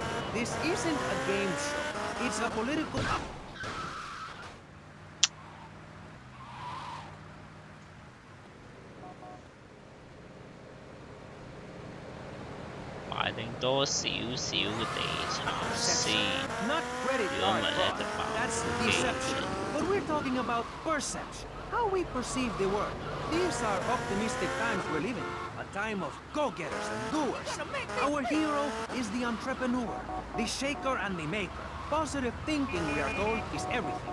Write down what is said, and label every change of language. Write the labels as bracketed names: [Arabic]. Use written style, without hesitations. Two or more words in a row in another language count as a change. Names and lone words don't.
[English] This isn't a game show. It's a political... [Cantonese] 買定多少少嘅地產先， [English] Not credit [Cantonese] 如果唔係 [English] card [Cantonese] 咧 [English] fraud. [Cantonese] 就爆 [English] That's [Cantonese] 機 [English] deception. But we're talking about perception. How we perceive the world. These are optimistic times we're living. A time of go-getters and doers. Our hero is the entrepreneur, the shaker and the maker. Positive thinking, we are told, is everything.